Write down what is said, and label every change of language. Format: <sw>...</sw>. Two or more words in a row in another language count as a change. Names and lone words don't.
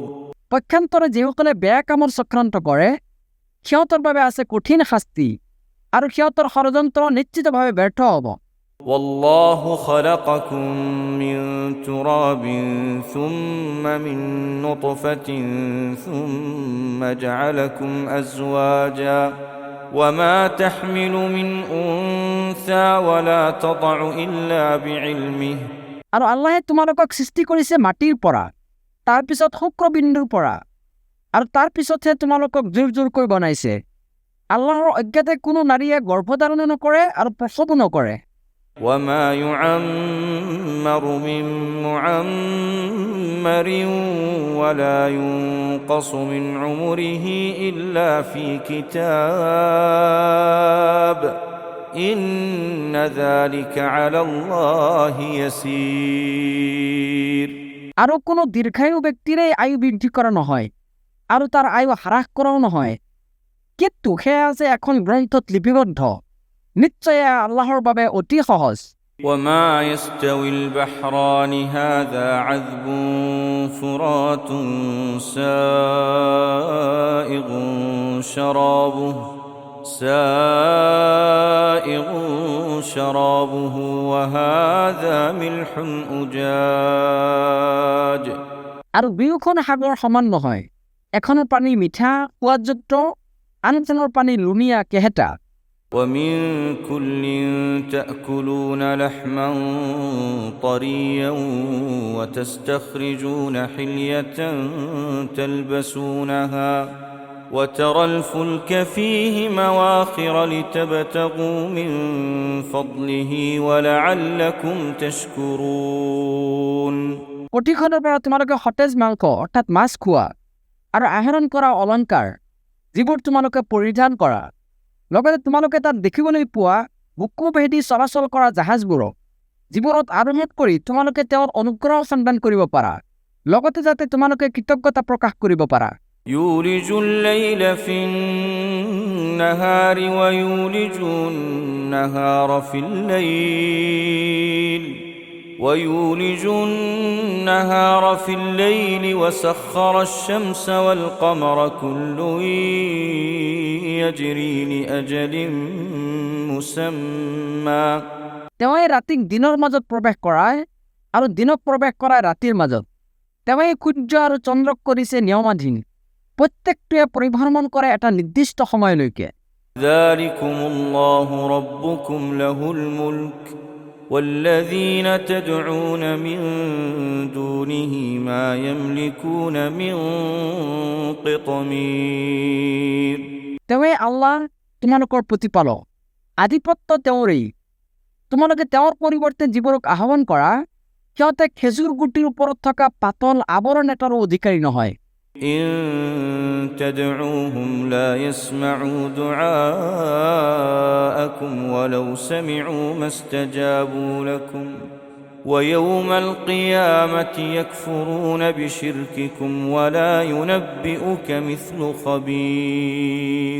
<as>পক্ষান্তৰে যিসকলে বেয়া কামৰ চক্ৰান্ত কৰে সিহঁতৰ বাবে আছে কঠিন শাস্তি আৰু সিহঁতৰ ষড়যন্ত্ৰ নিশ্চিতভাৱে ব্যৰ্থ হ'ব।</as> <ar>والله خلقكم من تراب ثم من نطفة ثم جعلكم أزواجا وما تحمل من أنثى ولا تضع إلا بعلمه</ar> <as>আৰু আল্লাহে তোমালোকক সৃষ্টি কৰিছে মাটিৰ পৰা, তাৰ পিছত শুক্ৰবিন্দুৰ পৰা, আৰু তাৰ পিছতহে তোমালোকক জোৰ জোৰকৈ বনাইছে। আল্লাহৰ অজ্ঞাতে কোনো নাৰীয়ে গৰ্ভধাৰণ নকৰে আৰু প্ৰসৱো নকৰে।</as> <ar>وما يعمر من معمر ولا ينقص من عمره إلا في كتاب إن ذلك على الله يسير</ar> <as>আৰু কোনো দীৰ্ঘায়ু ব্যক্তিৰে আয়ু বৃদ্ধি কৰা নহয় আৰু তাৰ আয়ু হ্ৰাস কৰাও নহয়, কিন্তু সেয়া আছে এখন গ্ৰন্থত লিপিবদ্ধ। নিশ্চয় আল্লাহৰ বাবে অতি সহজ।</as> <ar>وما يستوي البحران هذا عذب فرات سائغ شرابه وهذا ملح أجاج</ar> <as>আৰু দুয়োখন সাগৰ সমান নহয়, এখনৰ পানী মিঠা সোৱাদযুক্ত, আনখনৰ পানী লুণীয়া কেহেতা।</as> <ar>ومن كل تأكلون لحما طريا وتستخرجون حلية تلبسونها وترى الفلك فيه مواخر لتبتغوا من فضله ولعلكم تشكرون</ar> <as>প্ৰতিখনৰ পৰা তোমালোকে সতেজ মাংস অৰ্থাৎ মাছ খোৱা আৰু আহৰণ কৰা অলংকাৰ যিবোৰ তোমালোকে পৰিধান কৰা, লগতে তোমালোকে তাত দেখিবলৈ পোৱা বুকু ভেদি চলাচল কৰা জাহাজবোৰক যিবোৰত আৰোহণ কৰি তোমালোকে তেওঁৰ অনুগ্ৰহ সন্ধান কৰিব পাৰা, লগতে যাতে তোমালোকে কৃতজ্ঞতা প্ৰকাশ কৰিব পাৰা।</as> <ar>يولج الليل في النهار ويولج النهار في الليل وسخر الشمس والقمر كل يجري لأجل مسمى</ar> <as>তেওঁই ৰাতিক দিনৰ মাজত প্ৰৱেশ কৰায় আৰু দিনক প্ৰৱেশ কৰায় ৰাতিৰ মাজত। তেওঁই সূৰ্য আৰু চন্দ্ৰক কৰিছে নিয়মাধীন, প্ৰত্যেকটোৱে পৰিভ্ৰমণ কৰে এটা নিৰ্দিষ্ট সময়লৈকে।</as> <ar>ذلكم الله ربكم له الملك والذين تدعون من دونه ما يملكون من قطمير</ar> <as>তেওঁই আল্লাহ তোমালোকৰ প্ৰতিপালক, আধিপত্য তেওঁৰেই। তোমালোকে তেওঁৰ পৰিৱৰ্তে যিবোৰক আহ্বান কৰা সিহঁতে খেজুৰ গুটিৰ ওপৰত থকা পাতল আৱৰণ এটাৰো অধিকাৰী নহয়।</as> <ar>إن تدعوهم لا يسمعوا دعاءكم ولو سمعوا ما استجابوا لكم ويوم القيامة يكفرون بشرككم ولا ينبئك مثل خبير</ar>